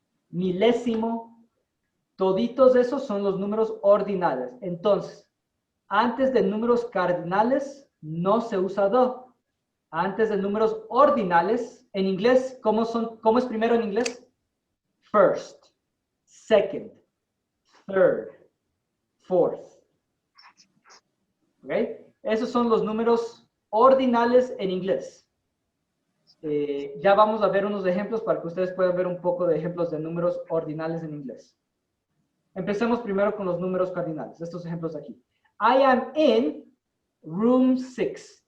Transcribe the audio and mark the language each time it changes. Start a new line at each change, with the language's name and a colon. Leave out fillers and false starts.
Spanish: Milésimo. Toditos esos son los números ordinales. Entonces, antes de números cardinales no se usa the. Antes de números ordinales, en inglés, ¿cómo es primero en inglés?
English: First, second, third, fourth.
Spanish: ¿Ok? Esos son los números ordinales en inglés. Ya vamos a ver unos ejemplos para que ustedes puedan ver un poco de ejemplos de números ordinales en inglés. Empecemos primero con los números cardinales. Estos ejemplos de aquí.
English: I am in room 6.